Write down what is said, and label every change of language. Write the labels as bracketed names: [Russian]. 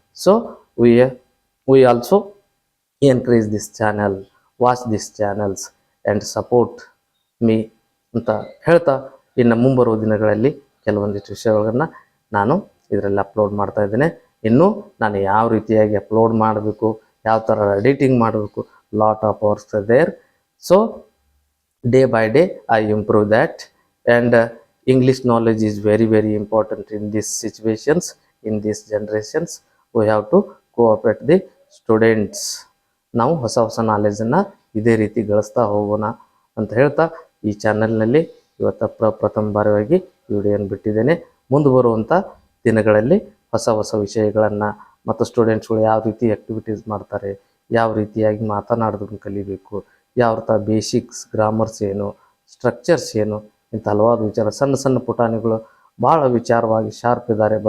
[English] so we also encourage this channel, watch this channels and support me [Kannada] ಅಂತ ಹೇಳ್ತಾ, ಇನ್ನು ಮುಂಬರುವ ದಿನಗಳಲ್ಲಿ ಕೆಲವೊಂದಿಷ್ಟು ವಿಷಯಗಳನ್ನು ನಾನು ಇದರಲ್ಲಿ ಅಪ್ಲೋಡ್ ಮಾಡ್ತಾ ಇದ್ದೇನೆ. ಇನ್ನು ನಾನು ಯಾವ ರೀತಿಯಾಗಿ ಅಪ್ಲೋಡ್ ಮಾಡಬೇಕು, ಯಾವ ಥರ ಎಡಿಟಿಂಗ್ ಮಾಡಬೇಕು, [English] Lot of works there. So day by day I improve that. And English knowledge is very very important in these situations, in these generations. We have to cooperate the students. [Kannada] ನಾವು ಹೊಸ ನಾಲೆಜನ್ನು ಇದೇ ರೀತಿ ಗಳಿಸ್ತಾ ಹೋಗೋಣ ಅಂತ ಹೇಳ್ತಾ, ಈ ಚಾನಲ್ನಲ್ಲಿ ಇವತ್ತು ಪ್ರಥಮ ಬಾರಿಯಾಗಿ ವಿಡಿಯೋನ ಬಿಟ್ಟಿದ್ದೇನೆ. ಮುಂದೆ ಬರುವಂಥ ದಿನಗಳಲ್ಲಿ ಹೊಸ ವಿಷಯಗಳನ್ನು ಮತ್ತು ಸ್ಟೂಡೆಂಟ್ಸ್ಗಳು ಯಾವ ರೀತಿ ಆ್ಯಕ್ಟಿವಿಟೀಸ್ ಮಾಡ್ತಾರೆ, ಯಾವ ರೀತಿಯಾಗಿ ಮಾತನಾಡೋದನ್ನು ಕಲಿಬೇಕು, ಯಾವ ಥರ ಬೇಸಿಕ್ಸ್, ಗ್ರಾಮರ್ಸ್ ಏನು, ಸ್ಟ್ರಕ್ಚರ್ಸ್ ಏನು, ಇಂಥ ಹಲವಾರು ವಿಚಾರ, ಸಣ್ಣ ಪುಟಾಣಿಗಳು ಭಾಳ ವಿಚಾರವಾಗಿ ಶಾರ್ಪ್ ಇದ್ದಾರೆ.